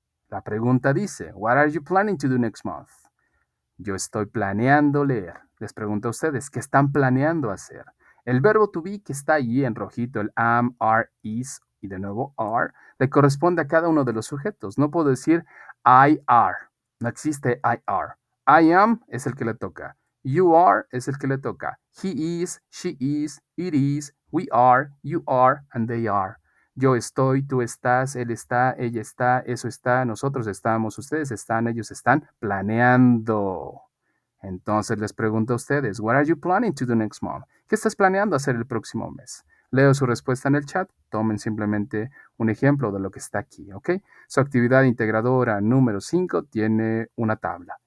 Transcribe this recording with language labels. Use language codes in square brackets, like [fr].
[es] La pregunta dice, [en] what are you planning to do next month? [es] Yo estoy planeando leer. Les pregunto a ustedes, ¿qué están planeando hacer? El verbo to be que está allí en rojito, el am, are, is y de nuevo are, le corresponde a cada uno de los sujetos. No puedo decir I are. No existe I are. I am es el que le toca. You are es el que le toca. [en] He is, she is, it is, we are, you are, and they are. [es] Yo estoy, tú estás, él está, ella está, eso está, nosotros estamos, ustedes están, ellos están planeando. Entonces les pregunto a ustedes, [en] what are you planning to do next month? [es] ¿Qué estás planeando hacer el próximo mes? Leo su respuesta en el chat. Tomen simplemente un ejemplo de lo que está aquí, ¿ok? Su actividad integradora número 5 tiene una tabla.